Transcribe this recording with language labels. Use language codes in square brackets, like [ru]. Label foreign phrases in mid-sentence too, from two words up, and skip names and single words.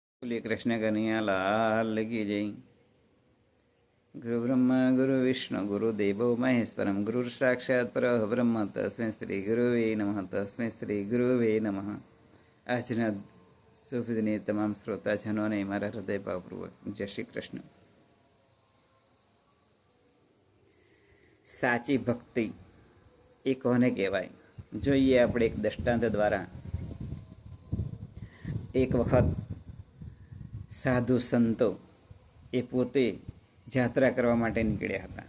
[hi] बोलिए कृष्ण कन्हैया लाल की जय। [sa] गुरु ब्रह्मा गुरु विष्णु गुरुदेवो महेश्वरम गुरु साक्षात् परब्रह्म तस्मै श्री गुरुवे नमः तस्मै श्री गुरुवे नमः। [gu] આજના શુભ દિને તમામ શ્રોતાજનોને મારા હૃદયભાવપૂર્વક જય શ્રી કૃષ્ણ। સાચી ભક્તિ એ કોને કહેવાય જોઈએ આપણે એક દ્રષ્ટાંત દ્વારા। એક વખત સાધુ સંતો એ પોતે યાત્રા કરવા માટે નીકળ્યા હતા।